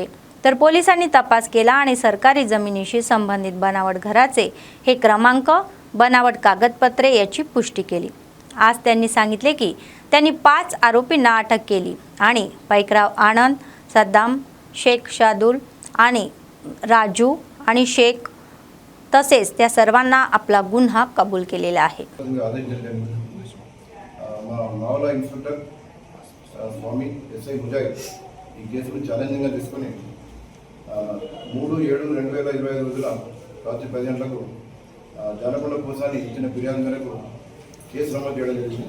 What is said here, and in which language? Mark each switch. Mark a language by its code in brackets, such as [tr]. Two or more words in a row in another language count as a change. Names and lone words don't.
[mr] तर पोलिसांनी तपास केला आणि सरकारी जमिनीशी संबंधित बनावट घराचे हे क्रमांक, बनावट कागदपत्रे याची पुष्टी केली. आज त्यांनी सांगितले की त्यांनी 5 आरोपींना अटक केली आणि पैकराव आनंद, सद्दाम, शेख शादुल आणि राजू आणि शेख तसेच त्या सर्वांना आपला गुन्हा कबूल केलेला आहे. [te] మావలా ఇన్స్పెక్టర్ స్వామి ఎస్ఐ ముజాహిద్ ఈ కేసును ఛాలెంజింగ్గా తీసుకుని 3/7/2025 రోజున రాత్రి 10 గంటలకు జానకొండ కోసాని ఇచ్చిన ఫిర్యాదు మేరకు కేసు నమోదు చేయడం జరిగింది.